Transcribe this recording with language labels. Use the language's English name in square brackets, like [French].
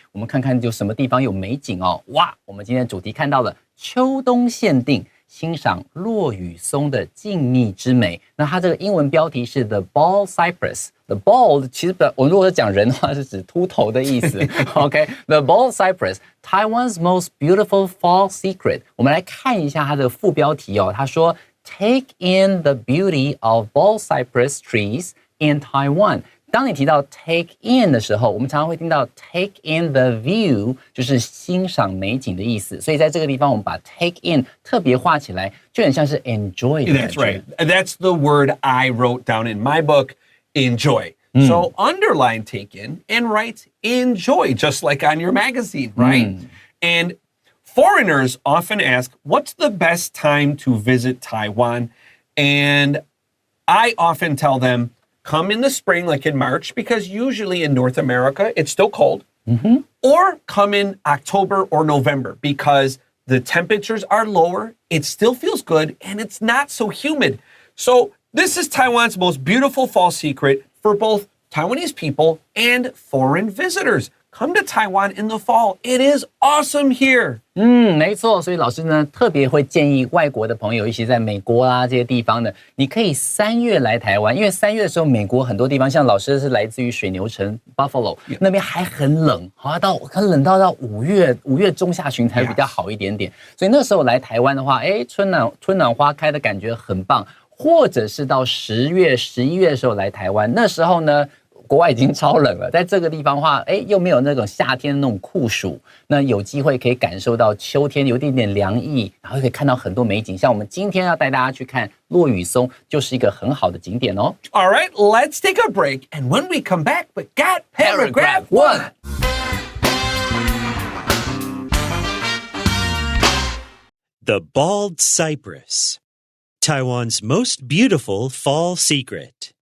[Chinese] 我们看看有什么地方有美景哦。哇，我们今天的主题看到了秋冬限定，欣赏落羽松的静谧之美。那它这个英文标题是 [English] The Bald Cypress。 [Chinese] The bald 其实我如果是讲人的话是指秃头的意思。 [English] OK，The Bald Cypress, Taiwan's most beautiful fall secret。 [Chinese] 我们来看一下它的副标题哦。他说 [English] Take in the beauty of bald cypress trees in Taiwan。 [Chinese] 当你提到 take in 的时候，我们常常会听到 [English] take in the view， [Chinese] 就是欣赏美景的意思。所以在这个地方，我们把 take in 特别画起来，就很像是 enjoy 的感觉。 [English] That's right. That's the word I wrote down in my book, enjoy. So underline take in and write enjoy, just like on your magazine, right? And foreigners often ask, what's the best time to visit Taiwan? And I often tell them, come in the spring, like in March, because usually in North America, it's still cold. Or come in October or November, because the temperatures are lower, it still feels good, and it's not so humid. So this is Taiwan's most beautiful fall secret for both Taiwanese people and foreign visitors. Come to Taiwan in the fall. It is awesome here. [Chinese] 没错，所以老师呢特别会建议外国的朋友，一起在美国啊这些地方呢，你可以3月来台湾，因为3月的时候，美国很多地方，像老师是来自于水牛城 Buffalo， 那边还很冷，好像很冷到5月中下旬才比较好一点点。所以那时候来台湾的话，春暖花开的感觉很棒。或者是到10月、11月的时候来台湾，那时候呢，国外已经超冷了，在这个地方的话，又没有那种夏天那种酷暑，那有机会可以感受到秋天有一点点凉意，然后可以看到很多美景，像我们今天要带大家去看落羽松，就是一个很好的景点哦。 [English] All right, let's take a break, and when we come back, we got paragraph 1. The bald cypress, Taiwan's most beautiful fall secret.